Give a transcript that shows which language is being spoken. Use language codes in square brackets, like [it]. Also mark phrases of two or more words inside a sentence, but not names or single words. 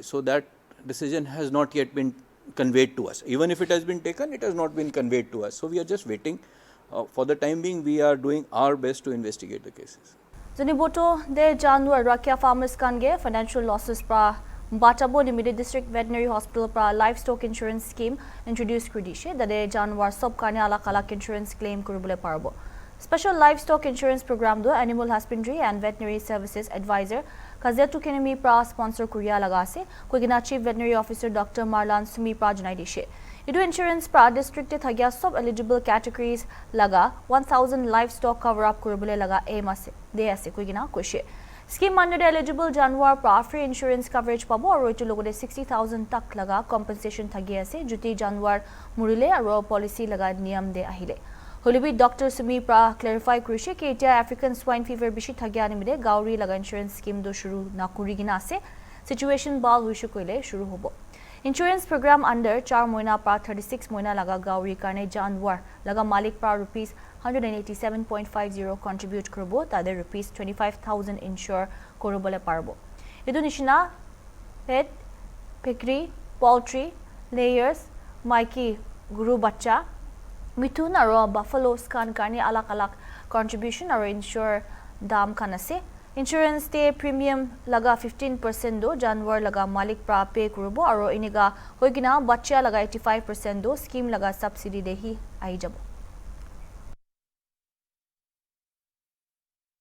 [en] So that decision has not yet been conveyed to us. Even if it has been taken, it has not been conveyed to us. So we are just waiting. For the time being, we are doing our best to investigate the cases. [nag] Zuniboto de Januar Rakia farmers kange [en] financial losses [nag] pra Batabo Limited District Veterinary Hospital pra [en] livestock insurance scheme introduced [nag] kudishe dade Januar sub karne alak insurance claim kurubule parbo. [en] Special livestock insurance program [nag] do Animal Husbandry and Veterinary Services Advisor Kazetu Kenemi pra sponsor Korea lagase Kogina Chief Veterinary Officer Dr. Marlan Sumi pra janai dishe. Idu insurance pra district thagya sub [en] eligible categories [nag] laga 1000 livestock [en] cover up [nag] kurubule laga aim ase de ase Kogina koshe. [en] Scheme under the eligible [nag] Januar pra [en] free insurance coverage [nag] pabo aro itu logode 60000 tak laga compensation thagi ase juti Januar murile aro policy laga niyam de ahile. Holibi Dr. Sumi pra clarify krishe ke etia African swine fever bishi thagya nimide gauri laga [en] insurance scheme [nag] do shuru na kurigina ase situation bal huishu koile shuru hobo. [en] Insurance program under [nag] 4 moina pra 36 moina laga gauri karne Januar laga malik pra rupees 187.50 contribute kurbo tade rupees 25000 insure korobole parbo. Idu nishina [en] pet, piggery, poultry, layers, [nag] maiki, guru bacha, mithun aro buffalo scan karne alak contribution aro insure dam kanase. Insurance te premium laga 15% do Januar laga malik pra pay kurubo aro iniga hoigina bacha laga 85% do scheme laga subsidy dehi ai jabo.